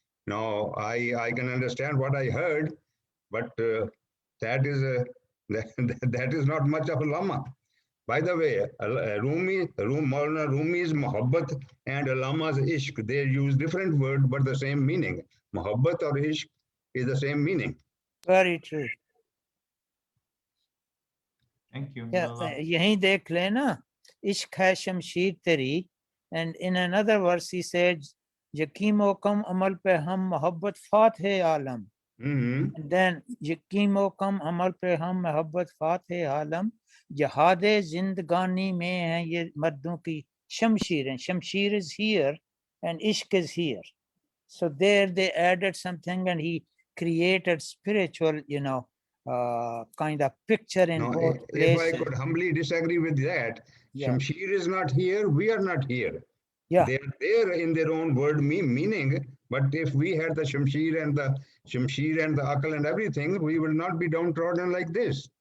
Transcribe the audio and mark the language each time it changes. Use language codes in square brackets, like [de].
[en] Now, I can understand what I heard, but that is not much of a lama. By the way, Maulana Rumi's Muhabbat and Alama's Ishq, they use different words but the same meaning. Muhabbat or Ishq is the same meaning. Very true. Thank you. [hi] Yeah, यहीं देख लेना, इश्क है शमशीर तेरी, [en] and in another verse he said, [hi] यकीमो कम अमल पे हम मोहब्बत फातह आलम. And then यकीमो कम अमल पे हम मोहब्बत फातह आलम, जहादे जिंदगानी में है ये मर्दों की शमशीर, [en] and शमशीर is here and ishq is here. So there they added something and he created spiritual, kind of picture in both places. If I could humbly disagree with that, Yeah. Shamshir is not here, we are not here. Yeah. They are there in their own word meaning, but if we had the Shamshir and the Akal and everything, we will not be downtrodden like this.